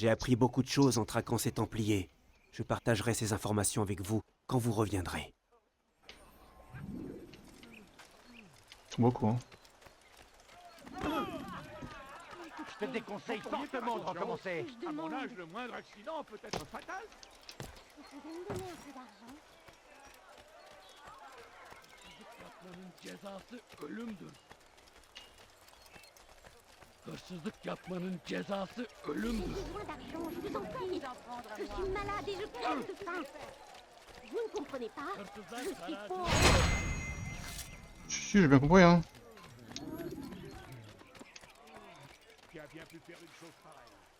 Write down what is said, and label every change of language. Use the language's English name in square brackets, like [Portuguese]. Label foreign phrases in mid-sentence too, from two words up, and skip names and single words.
[French] J'ai appris beaucoup de choses en traquant ces Templiers. Je partagerai ces informations avec vous quand vous reviendrez. Ils sont beaucoup, hein. Je te déconseille fortement de recommencer. Je À mon demande. âge, le moindre accident peut être fatal. Vous pouvez me donner un peu d'argent? [Turkish] Yapmanın cezası ölümdür. Hırsızlık yapmanın cezası [French] J'ai [Turkish] ölümdür. [French] besoin d'argent, je vous en prie. Je suis malade et je crève de faim. Vous ne comprenez pas? [Turkish] Hırsızlar [French] Je suis [Turkish] karar [French] pauvre. Si, j'ai bien compris, hein. Qui a bien pu faire une chose pareille?